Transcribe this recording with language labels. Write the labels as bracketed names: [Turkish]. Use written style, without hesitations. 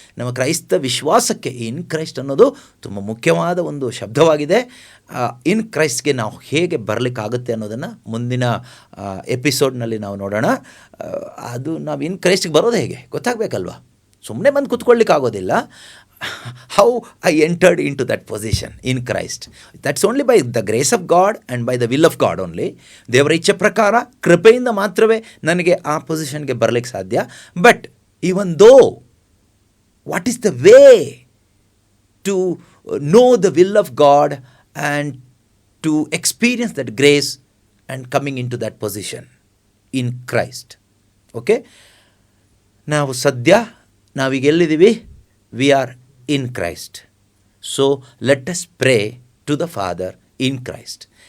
[Kannada] ನಮ್ಮ ಕ್ರೈಸ್ತ ವಿಶ್ವಾಸಕ್ಕೆ ಇನ್ ಕ್ರೈಸ್ಟ್ ಅನ್ನೋದು ತುಂಬ ಮುಖ್ಯವಾದ ಒಂದು ಶಬ್ದವಾಗಿದೆ. ಇನ್ ಕ್ರೈಸ್ಟ್ಗೆ ನಾವು ಹೇಗೆ ಬರಲಿಕ್ಕಾಗುತ್ತೆ ಅನ್ನೋದನ್ನು ಮುಂದಿನ ಎಪಿಸೋಡ್ನಲ್ಲಿ ನಾವು ನೋಡೋಣ. ಅದು ನಾವು ಇನ್ ಕ್ರೈಸ್ಟ್ಗೆ ಬರೋದು ಹೇಗೆ ಗೊತ್ತಾಗಬೇಕಲ್ವ? ಸುಮ್ಮನೆ ಬಂದು ಕೂತ್ಕೊಳ್ಳಿಕ್ಕಾಗೋದಿಲ್ಲ. [English] how I entered into that position in Christ. That's only by the grace of God and by the will of God only. [Kannada] ದೇವರ ಇಚ್ಛೆ ಪ್ರಕಾರ ಕೃಪೆಯಿಂದ ಮಾತ್ರವೇ ನನಗೆ ಆ ಪೊಸಿಷನ್ಗೆ ಬರಲಿಕ್ಕೆ ಸಾಧ್ಯ. [English] But even though what is the way to know the will of God and to experience that grace and coming into that position in Christ. [Kannada] Okay, ನಾವು ಸದ್ಯ ನಾವೀಗ ಎಲ್ಲಿದ್ದೀವಿ? [English] We are in Christ. So let us pray to the Father in Christ.